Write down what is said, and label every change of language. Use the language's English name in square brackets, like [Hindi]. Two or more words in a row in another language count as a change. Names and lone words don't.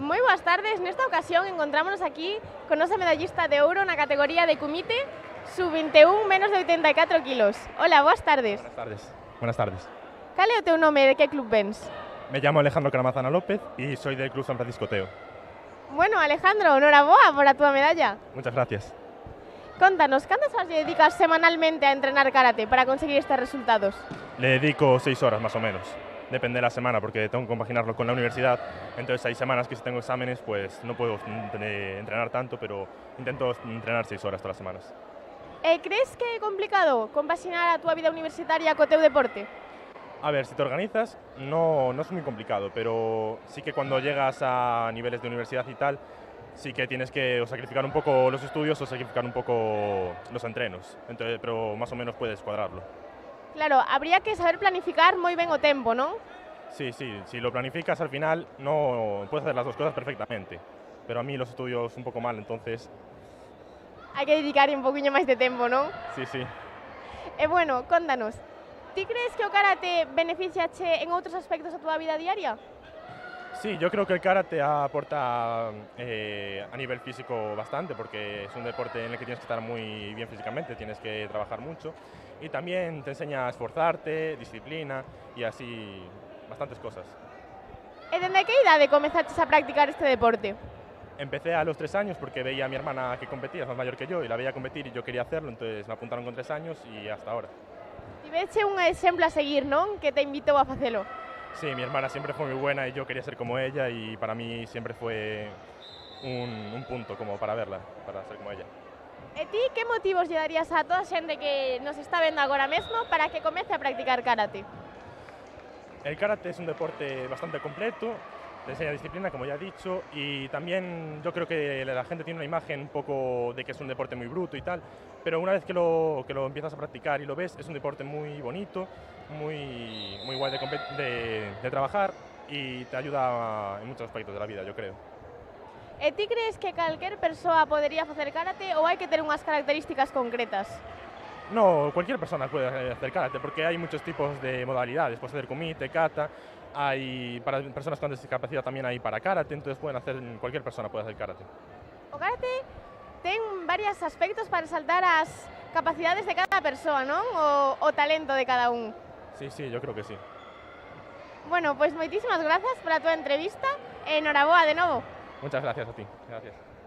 [Galician] boas tardes. Nesta ocasión encontrámonos aquí con nosa medallista de ouro na categoría de Kumite sub-21 menos de 84 kilos. Hola, boas tardes. [Spanish] Buenas tardes. Buenas tardes. [Galician] Cal é o teu nome e de que club vens? [Spanish] Me llamo Alejandro Caramazana López y soy del Club San Francisco Teo. [Galician] Bueno, Alejandro, noraboa por a túa medalla. [Spanish] Muchas gracias. [Galician] Contanos, cantas horas lle dedicas semanalmente a entrenar karate para conseguir estes resultados? [Spanish] Le dedico 6 horas más o menos. Depende de la semana porque tengo que compaginarlo con la universidad. Entonces hay semanas que si tengo exámenes pues no puedo entrenar tanto, pero intento entrenar 6 horas todas las semanas. [Galician] Crees que é complicado compaxinar a túa vida universitaria co teu deporte? [Spanish] A ver, si te organizas no es muy complicado, pero sí que cuando llegas a niveles de universidad y tal, sí que tienes que o sacrificar un poco los estudios o sacrificar un poco los entrenos. Entonces, pero más o menos puedes cuadrarlo. [Galician] Claro, habría que saber planificar moi ben o tempo, non? [Spanish] Sí, si lo planificas al final no puedes hacer las dos cosas perfectamente, pero a mí los estudios un poco mal, entonces... [Galician] Hai que dedicar un poquinho máis de tempo, non? [Spanish] Sí. [Galician] E bueno, contanos, ti crees que o karate beneficiache en outros aspectos da túa vida diaria? [Spanish] Sí, yo creo que el karate aporta a nivel físico bastante porque es un deporte en el que tienes que estar muy bien físicamente, tienes que trabajar mucho y también te enseña a esforzarte, disciplina y así bastantes cosas. [Galician] E dende que idade comezaches a practicar este deporte? [Spanish] Empecé a los 3 años porque veía a mi hermana que competía, es más mayor que yo, y la veía competir y yo quería hacerlo, entonces me apuntaron con 3 años y hasta ahora. [Galician] Tiveche un exemplo a seguir, non? Que te invitou a facelo. [Spanish] Sí, mi hermana siempre fue muy buena y yo quería ser como ella y para mí siempre fue un punto como para verla, para ser como ella. [Galician] E ti que motivos lle darías a toda a xente que nos está vendo agora mesmo para que comece a practicar karate? [Spanish] El karate es un deporte bastante completo, te enseña disciplina, como ya he dicho, y también yo creo que la gente tiene una imagen un poco de que es un deporte muy bruto y tal, pero una vez que lo empiezas a practicar y lo ves, es un deporte muy bonito, muy guay de trabajar y te ayuda en muchos aspectos de la vida, yo creo. [Galician] E ti crees que calquer persoa podería facer karate ou hai que ter unhas características concretas? [Spanish] No, cualquier persona puede hacer karate porque hay muchos tipos de modalidades, puedes hacer kumite, kata, hay para personas con discapacidad también hay para karate, entonces cualquier persona puede hacer karate. [Galician] O karate ten varios aspectos para resaltar as capacidades de cada persoa, non? O talento de cada un. [Spanish] Sí, yo creo que sí. [Galician] Bueno, pues moitísimas grazas por a túa entrevista e enhoraboa de novo. [Spanish] Muchas gracias a ti. Gracias.